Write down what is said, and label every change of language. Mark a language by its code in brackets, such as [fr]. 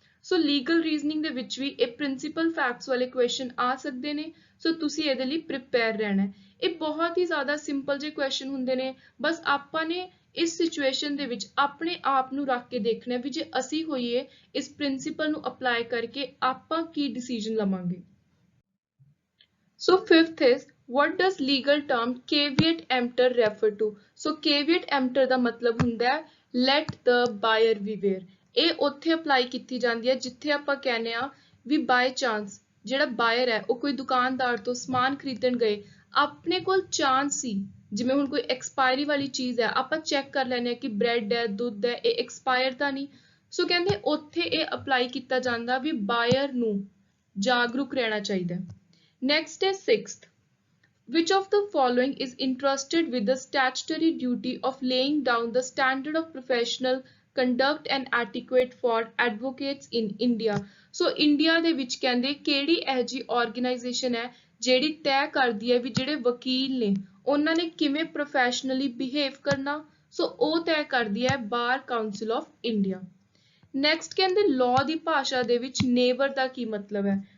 [pa] ਸੋ legal reasoning ਦੇ ਵਿੱਚ ਵੀ ਇਹ ਪ੍ਰਿੰਸੀਪਲ ਫੈਕਟਸ ਵਾਲੇ ਕੁਐਸਚਨ ਆ ਸਕਦੇ ਨੇ। ਸੋ ਤੁਸੀਂ ਇਹਦੇ ਲਈ ਪ੍ਰਿਪੇਅਰ ਰਹਿਣਾ। ਇਹ ਬਹੁਤ ਹੀ ਜ਼ਿਆਦਾ ਸਿੰਪਲ ਜਿਹੇ ਕੁਐਸਚਨ ਹੁੰਦੇ ਨੇ, ਬਸ ਆਪਾਂ ਨੇ ਇਸ ਸਿਚੁਏਸ਼ਨ ਦੇ ਵਿੱਚ ਆਪਣੇ ਆਪ ਨੂੰ ਰੱਖ ਕੇ ਦੇਖਣਾ ਵੀ ਜੇ ਅਸੀਂ ਹੋਈਏ ਇਸ ਪ੍ਰਿੰਸੀਪਲ ਨੂੰ ਅਪਲਾਈ ਕਰਕੇ ਆਪਾਂ ਕੀ ਡਿਸੀਜਨ ਲਵਾਂਗੇ। [en] So fifth is what does legal term caveat emptor refer to? [pa] So caveat emptor ਦਾ ਮਤਲਬ ਹੁੰਦਾ ਹੈ [en] let the buyer beware। [pa] ਇਹ ਉੱਥੇ ਅਪਲਾਈ ਕੀਤੀ ਜਾਂਦੀ ਹੈ ਜਿੱਥੇ ਆਪਾਂ ਕਹਿੰਦੇ ਆ ਵੀ ਬਾਈ ਚਾਂਸ ਜਿਹੜਾ ਬਾਇਰ ਹੈ ਉਹ ਕੋਈ ਦੁਕਾਨਦਾਰ ਤੋਂ ਸਮਾਨ ਖਰੀਦਣ ਗਏ, ਆਪਣੇ ਕੋਲ ਚਾਂਸ ਸੀ ਜਿਵੇਂ ਹੁਣ ਕੋਈ ਐਕਸਪਾਇਰੀ ਵਾਲੀ ਚੀਜ਼ ਹੈ, ਆਪਾਂ ਚੈੱਕ ਕਰ ਲੈਂਦੇ ਹਾਂ ਕਿ ਬ੍ਰੈਡ ਹੈ, ਦੁੱਧ ਹੈ, ਇਹ ਐਕਸਪਾਇਰ ਤਾਂ ਨਹੀਂ। ਸੋ ਕਹਿੰਦੇ ਉੱਥੇ ਇਹ ਅਪਲਾਈ ਕੀਤਾ ਜਾਂਦਾ ਵੀ ਬਾਇਰ ਨੂੰ ਜਾਗਰੂਕ ਰਹਿਣਾ ਚਾਹੀਦਾ। ਨੈਕਸਟ ਹੈ sixth, [en] which of the following is entrusted with the statutory duty of laying down the standard of professional conduct and etiquette for advocates in India? [pa] So India ਦੇ ਵਿੱਚ ਕਹਿੰਦੇ ਕਿਹੜੀ ਇਹ ਜੀ ਆਰਗੇਨਾਈਜੇਸ਼ਨ ਹੈ ਜਿਹੜੀ ਤੈਅ ਕਰਦੀ ਹੈ ਵੀ ਜਿਹੜੇ ਵਕੀਲ ਨੇ ਉਹਨਾਂ ਨੇ ਕਿਵੇਂ ਪ੍ਰੋਫੈਸ਼ਨਲੀ ਬਿਹੇਵ ਕਰਨਾ। ਸੋ ਉਹ ਤੈਅ ਕਰਦੀ ਹੈ ਬਾਰ ਕਾਉਂਸਲ ਆਫ ਇੰਡੀਆ। ਨੈਕਸਟ ਕਹਿੰਦੇ ਲਾਅ ਦੀ ਭਾਸ਼ਾ ਦੇ ਵਿੱਚ ਨੇਬਰ ਦਾ ਕੀ ਮਤਲਬ ਹੈ?